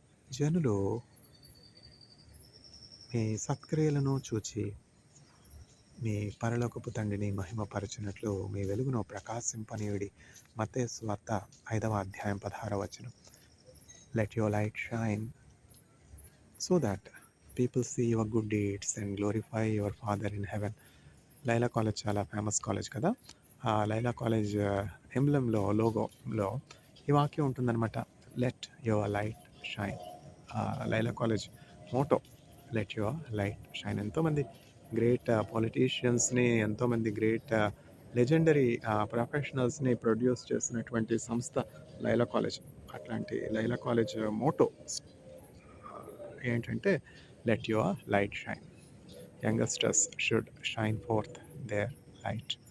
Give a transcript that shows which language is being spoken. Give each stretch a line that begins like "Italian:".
Telugu: జనులు మీ సత్క్రియలను చూచి మీ పరలోకపు తండ్రిని మహిమపరచునట్లు మీ వెలుగును ప్రకాశింపనీయుడి. మత్తయి సువార్త 5వ అధ్యాయం 16వ వచనం.
English: Let your light shine so that people see your good deeds and glorify your Father in heaven.
Telugu: Laila college చాలా ఫేమస్ కాలేజ్ కదా. ఆ లైలా కాలేజ్ ఎంబ్లంలో, లోగోలో ఈ వాక్యం ఉంటుందన్నమాట.
English: Let your light shine. Loyola college motto let your light shine.
Telugu: ఎంతోమంది great పొలిటీషియన్స్ని, ఎంతోమంది great legendary ప్రొఫెషనల్స్ని produce చేసినటువంటి సంస్థ లైలా కాలేజ్. అట్లాంటి లైలా కాలేజ్ మోటో ఏంటంటే
English: Let your light shine. Youngsters should shine forth their light.